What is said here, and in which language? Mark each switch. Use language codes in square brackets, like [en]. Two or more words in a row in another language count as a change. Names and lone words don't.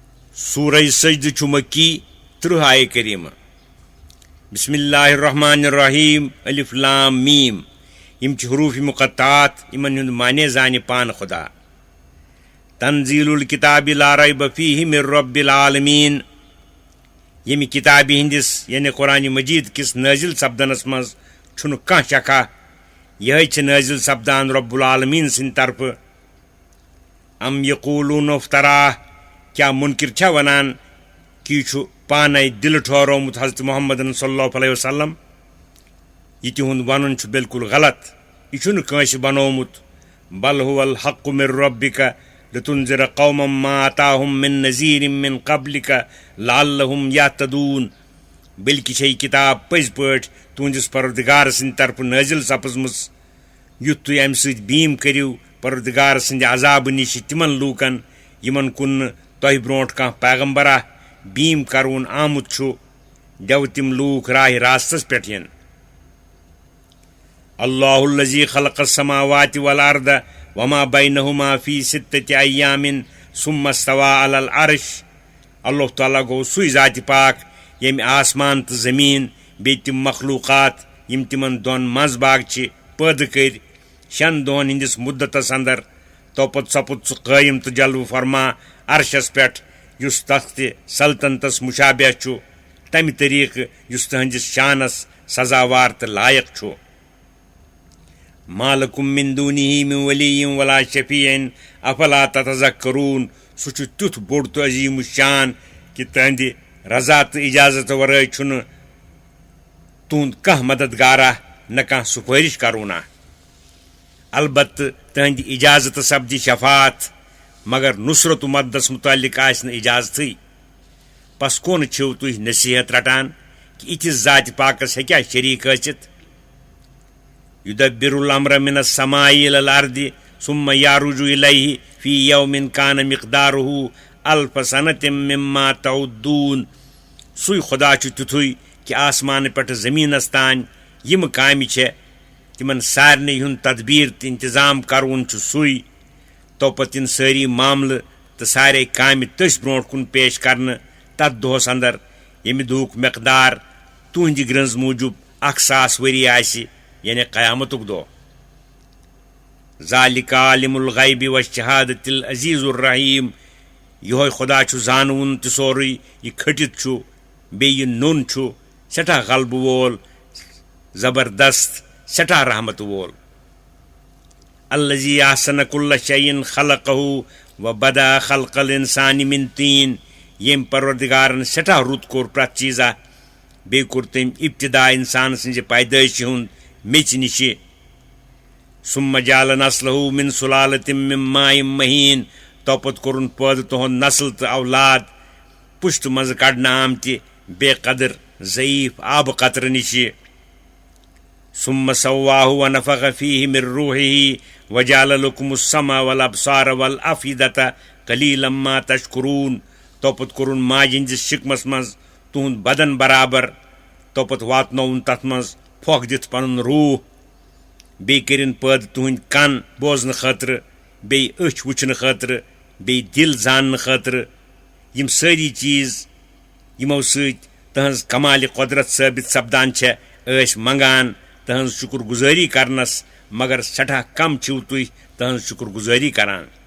[ks] सूरह सजद छु मक्की 30 आय करीमा। [ar] بسم الله الرحمن الرحيم ألف لام ميم [ks] यम छु हरूफ मुक़त्तात इमन हुंद माने जाने पान खुदा। [ar] تنزيل الكتاب لا ريب فيه من رب العالمين [ks] यमि किताबि हिंदिस यानी कुरान मजीद किस नाजिल सपदनस मज छुन कह शका यह छ नाजिल सपदान [ar] رب العالمين [ks] सिन तरफ। [ar] أم يقولون افتراه [ks] क्या मुनकिर छा वनान कि छु पाने दिल ठहरोमुत हज़रत मोहम्मद [ar] صلى الله عليه وسلم. [ks] यह तिहुंद वनुन छु बिल्कुल गलत, यह छुन कांसि बनोमुत। [ar] بل هو الحق من ربك لتنذر قوما ما أتاهم من نذير من قبلك لعلهم يهتدون. [ks] बल्कि छै किताब पज़ पठ तुंदिस परवरदिगार सिंद तरफ नाजिल सपजमुस युत तुय अमि सۭtۍ बीम करियो परवरदिगार सिंद अजाब निश तिमन लूकन यमन कुन तोह ब्रोंठ कह पैगंबरा बीम करवुन आमुत छु जब तिम लूक राह रास्तस पेठ यन। [ar] الله الذي خلق السماوات والأرض وما بينهما في ستة أيام ثم استوى على العرش. [ks] अल्लाह ताला गो सुई ज़ात पाक यमि आसमान तो ज़मीन बे तिम मखलूक़ात यम तिमन दोन मज बाग छ पैद कर 6 दोहन हिंदिस मुद्दतस अंदर। तोपत सपुत सु कायम तो जलव फरमा अर्शस पेठ युस तख्त सल्तनतस मुशाबह छु तमि तरीक युस तहंदिस शानस सजावार तो लायक छु। [ar] ما لكم من دونه من ولي ولا شفيع أفلا تتذكرون. [ks] सु छु तुथ बोड़ तो अजीम शान कि तहंदि रजा तो इजाजत वरै छुन तुंद कह मददगारा न कह सुफारिश करूना। अलबत् तहंदि इजाजत सब्दी शफात मगर नुसरत मददस मुतालिक आस न इजाजत। पस कौन छो तुह नसीहत रटान कि इतिस जात पाकस हेक्या शरीक आसित। [ar] يدبر الأمر من السماء إلى الأرض ثم يعرج إليه في يوم كان مقداره ألف سنة مما تعدون. [ks] सुई खुदा छु तुथुई कि आसमान पेठ जमीनस तान यम कामि छे तिमन सारने हुंद तदबीर तो इंतजाम करवन छु सुई। तोपत इन सारी मामल तो सारे कामि तस ब्रोंठ कुन पेश करन तथ दोहस अंदर यमि दुक मकदार तुहंदि ग्रंज मूजूब 1000 वरी आसि यानी क़यामतुक दो। [ar] ذلك عالم الغيب والشهادة العزيز الرحيم. [ks] यह खुदा छु जानवन तो सोरुई यह खटित छु बे यह नोन छु सठा गल्ब वोल जबरदस्त सठा रहमत वोल। [ar] الذي أحسن كل شيء خلقه وبدأ خلق الإنسان من طين. [ks] यम परवरदिगारन सठा रुत कोर प्रत चीज़ा बे कोर तम इब्तिदा इंसान सज पैदाइश हुंद मेच निश। [ar] ثم جعل نسله من سلالة من ماء مهين. [ks] तोपत कोरुन पैद तुहंद नस्ल तो औलाद पुश्त मज कड़ना आमति बेकदर ज़ईफ आब कतर निश। [ar] ثم سواه ونفخ فيه من روحه وجعل لكم السمع والأبصار والأفئدة قليلا ما تشكرون. [ks] तोपत कोरुन माजिंदिस शिकमस मज तुहंद बदन बराबर तोपत वातनौन तथ मज फोक दित पनुन रूह बे करिन पैद तुहंद कान बोजन खतर बे अछ वुचन खतर बे दिल जान खतर। यम सारी चीज यमो सۭtۍ तहंज कमाल कुदरत साबित सपदान छे ऐश मंगान तहंज शुक्र गुजारी करनस मगर सठा कम छो तुह तहंज शुक्र गुजारी करान।